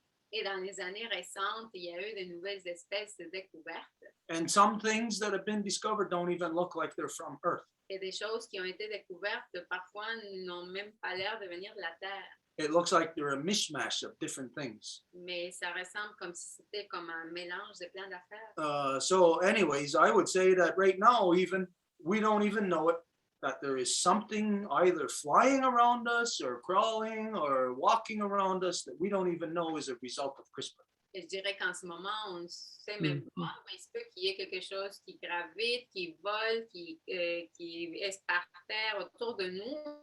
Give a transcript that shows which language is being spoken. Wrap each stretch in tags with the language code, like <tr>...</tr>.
<fr>Et dans les années récentes, il y a eu de nouvelles espèces découvertes</fr> <en>and some things that have been discovered don't even look like they're from Earth.</en> <fr>et des choses qui ont été découvertes parfois n'ont même pas l'air de venir de la Terre.</fr> <en>It looks like they're a mishmash of different things.</en> <fr>Mais ça ressemble comme si c'était comme un mélange de plein d'affaires.</fr> <en>So anyways, I would say that right now, even we don't even know it, that there is something either flying around us or crawling or walking around us that we don't even know is a result of CRISPR.</en> <fr>Et je dirais qu'en ce moment, on ne sait même pas, mais il se peut qu'il y ait quelque chose qui gravite, qui vole, qui est par terre autour de nous.</fr>